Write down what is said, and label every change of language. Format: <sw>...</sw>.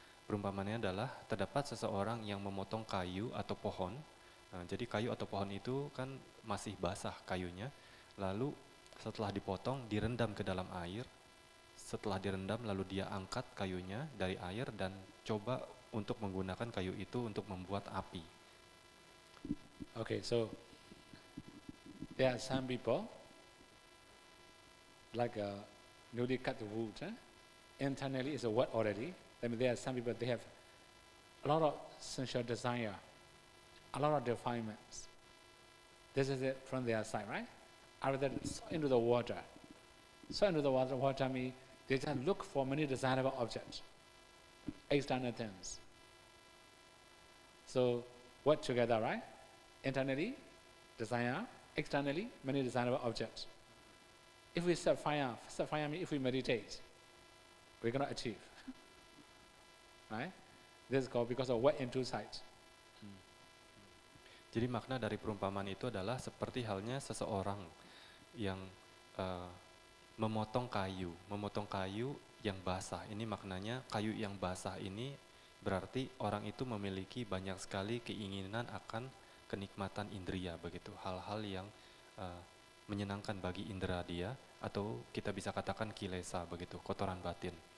<id>Perumpamaannya adalah terdapat seseorang yang memotong kayu atau pohon. Jadi kayu atau pohon itu kan masih basah kayunya, lalu setelah dipotong direndam ke dalam air. Setelah direndam lalu dia angkat kayunya dari air dan coba untuk menggunakan kayu itu untuk membuat api.</id> <en>Okay, so there are some people like newly cut the wood. Internally is wet already. I mean, there are some people, they have a lot of sensual desire, a lot of defilements. This is it from their side, right? After that, into the water. So into the water means they just look for many desirable objects, external things. So, work together, right? Internally, desire, externally, many desirable objects. If we set fire means if we meditate, we cannot achieve. Right? This is called because of wet in 2 sides.</en> <id>Jadi makna dari perumpamaan itu adalah seperti halnya seseorang yang memotong kayu yang basah. Ini maknanya kayu yang basah ini berarti orang itu memiliki banyak sekali keinginan akan kenikmatan indria begitu, hal-hal yang menyenangkan bagi indera dia, atau kita bisa katakan kilesa begitu, kotoran batin.</id>